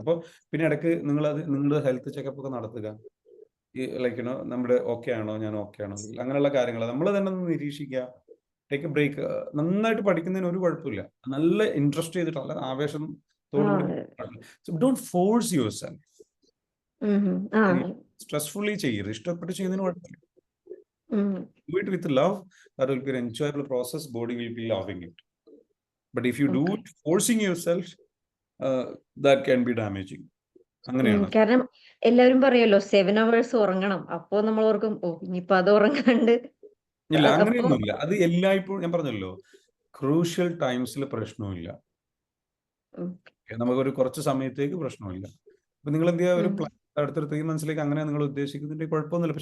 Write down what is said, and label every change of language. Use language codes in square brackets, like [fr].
[ml] അപ്പോൾ പിന്നെ ഇടയ്ക്ക് നിങ്ങളുടെ ഹെൽത്ത് ചെക്കപ്പ് ഒക്കെ നടത്തുക. ഈ നമ്മുടെ ഓക്കെ ആണോ, ഞാൻ ഓക്കെ ആണോ, അങ്ങനെയുള്ള കാര്യങ്ങൾ നമ്മൾ തന്നെ ഒന്ന് നിരീക്ഷിക്കുക. [en] Take a break. [ml] നന്നായിട്ട് പഠിക്കുന്നതിന് ഒരു കുഴപ്പമില്ല. നല്ല ഇൻട്രസ്റ്റ് ചെയ്തിട്ട്, നല്ല ആവേശത്തോടുകൂടി [en] Don't force yourself. [ml] സ്ട്രെസ്ഫുള്ളി ചെയ്യരുത്. ഇഷ്ടപ്പെട്ട് ചെയ്യുന്നതിന് കുഴപ്പമില്ല. [en] Do it with love. That will be an enjoyable process. Body will be loving it. But if you do it forcing yourself, that can be damaging. [ml] അങ്ങനെയാണ്. കാരണം എല്ലാവരും പറയല്ലോ 7 hours ഉറങ്ങണം. അപ്പോ നമ്മൾ ഓർക്കും, ഇനിയിപ്പോ അത് ഉറങ്ങാണ്ട്. ഇല്ല, അങ്ങനെയൊന്നുമില്ല. അത് എല്ലായ്പ്പോഴും ഞാൻ പറഞ്ഞല്ലോ, ക്രൂഷ്യൽ ടൈംസിൽ പ്രശ്നമില്ല. നമുക്കൊരു കുറച്ച് സമയത്തേക്ക് പ്രശ്നമില്ല. അപ്പൊ നിങ്ങൾ എന്ത് ചെയ്യുക, ഒരു അടുത്തൊരു 3 മന്ത്സിലേക്ക് അങ്ങനെ നിങ്ങൾ ഉദ്ദേശിക്കുന്നതിന്റെ കുഴപ്പമൊന്നുമില്ല.